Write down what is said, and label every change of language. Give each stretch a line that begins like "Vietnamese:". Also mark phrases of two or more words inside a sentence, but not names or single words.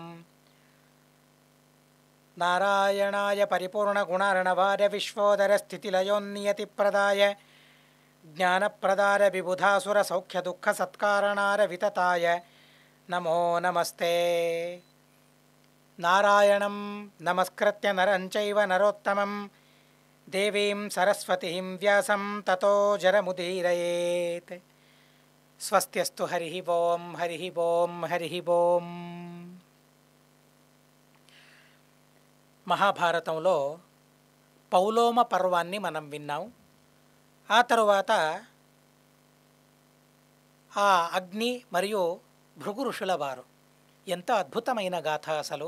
Sanskrit: नारायणाय परिपूर्णगुणार्णवाय विश्वोदरस्थितिलयोन्नियतिप्रदाय ज्ञानप्रदाय विबुधासुरसौख्यदुःखसत्कारणाय वितताय नमो नमस्ते। नारायणं नमस्कृत्य नरं चैव नरोत्तमं देवीं सरस्वतीं व्यासं ततो जरमुदीरयेत्। स्वस्त्यस्तु हरिः ओं हरिः ओं हरिः ओं।
Telugu: మహాభారతంలో పౌలోమ పర్వాన్ని మనం విన్నాం. ఆ తరువాత ఆ అగ్ని మరియు భృగు ఋషుల వారు ఎంతో అద్భుతమైన గాథ అసలు.